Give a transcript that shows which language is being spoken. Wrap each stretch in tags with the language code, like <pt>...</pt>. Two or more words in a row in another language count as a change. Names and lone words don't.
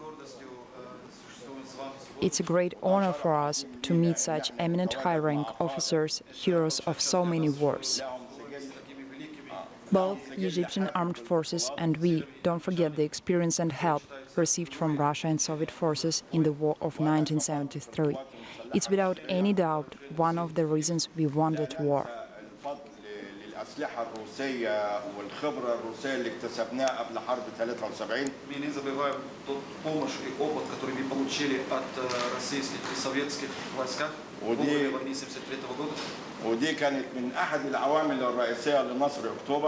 <en>It's a great honor for us to meet such eminent high-rank officers, heroes of so many wars. Both Egyptian armed forces and we don't forget the experience and help received from Russia and Soviet forces in the war of 1973. It's without any doubt one of the reasons we won that war.</en> <ar>الأسلحة الروسية والخبرة الروسية اللي اكتسبناها قبل حرب 73.</ar> <ru>Мы не забываем тот помощь и опыт, который мы получили от российских и советских войсках в годы войны 73 года.</ru> <ar>ودي كانت من أحد العوامل الرئيسية لنصر أكتوبر.</ar>